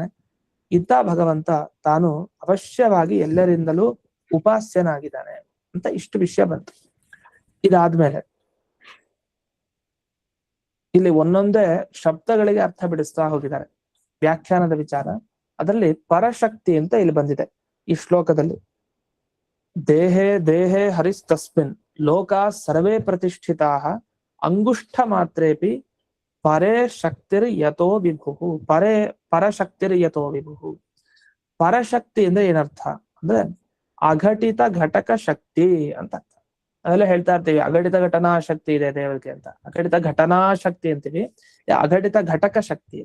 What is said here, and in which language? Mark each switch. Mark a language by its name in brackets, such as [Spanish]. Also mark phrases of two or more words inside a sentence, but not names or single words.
[Kannada] ಇಂಥ ಭಗವಂತ ತಾನು ಅವಶ್ಯವಾಗಿ ಎಲ್ಲರಿಂದಲೂ ಉಪಾಸ್ಯನಾಗಿದ್ದಾನೆ ಅಂತ ಇಷ್ಟು ವಿಷಯ ಬಂತು. ಇದಾದ್ಮೇಲೆ ಇಲ್ಲಿ ಒಂದೊಂದೇ ಶಬ್ದಗಳಿಗೆ ಅರ್ಥ ಬಿಡಿಸ್ತಾ ಹೋಗಿದ್ದಾರೆ. ವ್ಯಾಖ್ಯಾನದ ವಿಚಾರ ಅದರಲ್ಲಿ ಪರಶಕ್ತಿ ಅಂತ ಇಲ್ಲಿ ಬಂದಿದೆ ಈ ಶ್ಲೋಕದಲ್ಲಿ. [Sanskrit] ದೇಹೇ ದೇಹೇ ಹರಿಸ್ತಸ್ಮಿನ್ ಲೋಕಾ ಸರ್ವೇ ಪ್ರತಿಷ್ಠಿತಾ ಅಂಗುಷ್ಠ ಮಾತ್ರೇಪಿ ಪರೇ ಶಕ್ತಿರ್ ಯಥೋ ವಿಭು. ಪರಶಕ್ತಿರ್ ಯಥೋ ವಿಭು. [Kannada] ಪರಶಕ್ತಿ ಅಂದ್ರೆ ಏನರ್ಥ ಅಂದ್ರೆ ಅಘಟಿತ ಘಟಕ ಶಕ್ತಿ ಅಂತ ಅರ್ಥ. ಅದೆಲ್ಲ ಹೇಳ್ತಾ ಇರ್ತೀವಿ, ಅಘಟಿತ ಘಟನಾ ಶಕ್ತಿ ಇದೆ ದೇವರಿಗೆ ಅಂತ. ಅಘಟಿತ ಘಟನಾ ಶಕ್ತಿ ಅಂತೀವಿ, ಅಘಟಿತ ಘಟಕ ಶಕ್ತಿ ಇದೆ.